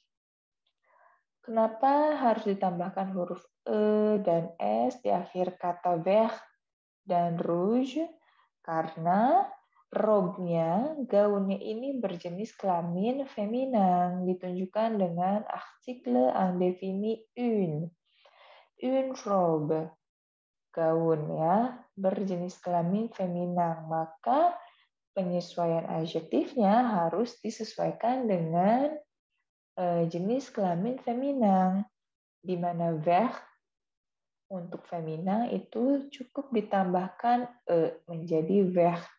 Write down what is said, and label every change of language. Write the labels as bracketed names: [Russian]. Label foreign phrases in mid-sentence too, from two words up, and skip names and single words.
[Indonesian] Kenapa harus ditambahkan huruf E dan S di akhir kata vert dan rouge? Karena robe-nya, gaunnya ini berjenis kelamin feminin, ditunjukkan dengan artikel [French] indefini une. Une robe. [Indonesian] Gaun ya, berjenis kelamin feminin, maka penyesuaian adjektifnya harus disesuaikan dengan jenis kelamin feminin, di mana vert untuk feminin itu cukup ditambahkan e menjadi vert.